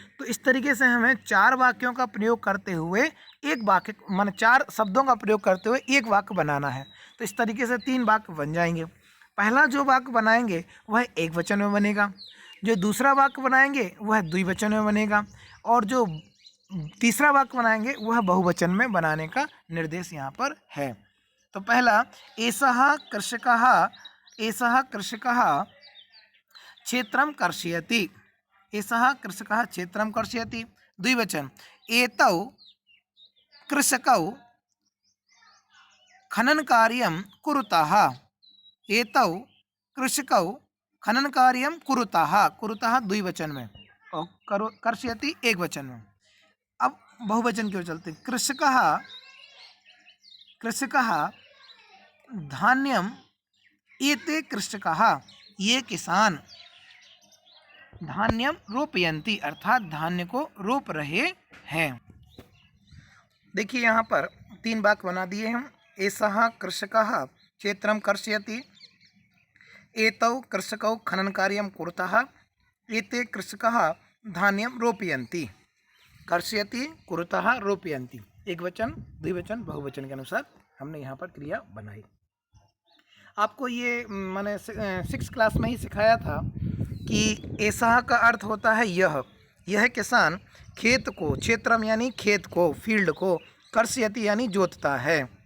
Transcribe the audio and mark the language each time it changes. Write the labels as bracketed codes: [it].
[hi] तो इस तरीके से हमें 4 वाक्यों का प्रयोग करते हुए एक वाक्य मान 4 शब्दों का प्रयोग करते हुए एक वाक्य बनाना है। तो इस तरीके से 3 वाक्य बन जाएंगे। पहला जो वाक्य बनाएंगे वह एक वचन में बनेगा, जो दूसरा वाक्य बनाएंगे वह द्विवचन में बनेगा, और जो तीसरा वाक्य बनाएंगे वह बहुवचन में बनाने का निर्देश यहाँ पर है। तो पहला [sa] एषः कृषकः क्षेत्रं कर्षयति। एषः कृषकः क्षेत्रं कर्षयति। द्विवचन एतौ कृषकौ खननकार्यं कुरुतः। एतौ कृषकौ खननकार्यं कुरुतः। [hi] कुरुतः द्विवचन में और कर्षयति एक वचन में। अब बहुवचन की ओर चलते हैं। कृषकः धान्यम [sa] एते कृषकः, [hi] ये किसान [sa] धान्यम रोपयन्ति, [hi] अर्थात धान्य को रोप रहे हैं। देखिए यहाँ पर 3 वाक्य बना दिए हम। [sa] एषः कृषकः क्षेत्रं कर्षयति, एतौ कृषकौ खनन कार्यं कुरुतः, एते कृषकः धान्यम रोपयन्ति। कर्षयति, कुरुतः, रोपयन्ति। [hi] एक वचन, द्विवचन, बहुवचन के अनुसार हमने यहाँ पर क्रिया बनाई। आपको ये मैंने 6 क्लास में ही सिखाया था कि ऐसा का अर्थ होता है यह किसान खेत को, क्षेत्रम यानी खेत को, फील्ड को, कर्षयति यानी जोतता है।